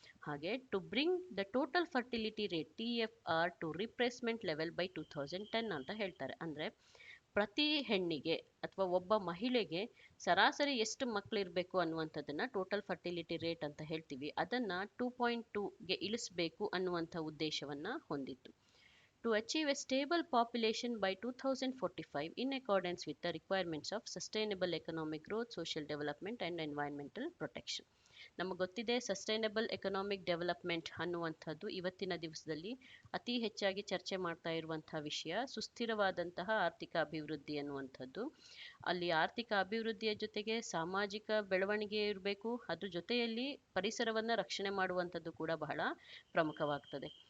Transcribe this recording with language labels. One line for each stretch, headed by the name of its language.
English: ಹಾಗೆ to bring the total fertility rate TFR to replacement level by 2010
Kannada: ಅಂತ ಹೇಳ್ತಾರೆ. ಅಂದರೆ ಪ್ರತಿ ಹೆಣ್ಣಿಗೆ ಅಥವಾ ಒಬ್ಬ ಮಹಿಳೆಗೆ ಸರಾಸರಿ ಎಷ್ಟು ಮಕ್ಕಳಿರಬೇಕು ಅನ್ನುವಂಥದ್ದನ್ನು ಟೋಟಲ್ ಫರ್ಟಿಲಿಟಿ ರೇಟ್ ಅಂತ ಹೇಳ್ತೀವಿ, ಅದನ್ನು 2.2ಗೆ ಇಳಿಸಬೇಕು ಅನ್ನುವಂಥ ಉದ್ದೇಶವನ್ನು ಹೊಂದಿತ್ತು.
English: To achieve a stable population by 2045 in accordance with the requirements of sustainable economic growth, social development and environmental protection.
Kannada: ನಮಗೆ ಗೊತ್ತಿದೆ ಸಸ್ಟೈನಬಲ್ ಎಕನಾಮಿಕ್ ಡೆವಲಪ್ಮೆಂಟ್ ಅನ್ನುವಂಥದ್ದು ಇವತ್ತಿನ ದಿವಸದಲ್ಲಿ ಅತಿ ಹೆಚ್ಚಾಗಿ ಚರ್ಚೆ ಮಾಡ್ತಾ ಇರುವಂಥ ವಿಷಯ. ಸುಸ್ಥಿರವಾದಂತಹ ಆರ್ಥಿಕ ಅಭಿವೃದ್ಧಿ ಅನ್ನುವಂಥದ್ದು, ಅಲ್ಲಿ ಆರ್ಥಿಕ ಅಭಿವೃದ್ಧಿಯ ಜೊತೆಗೆ ಸಾಮಾಜಿಕ ಬೆಳವಣಿಗೆ ಇರಬೇಕು, ಅದ್ರ ಜೊತೆಯಲ್ಲಿ ಪರಿಸರವನ್ನು ರಕ್ಷಣೆ ಮಾಡುವಂಥದ್ದು ಕೂಡ ಬಹಳ ಪ್ರಮುಖವಾಗ್ತದೆ.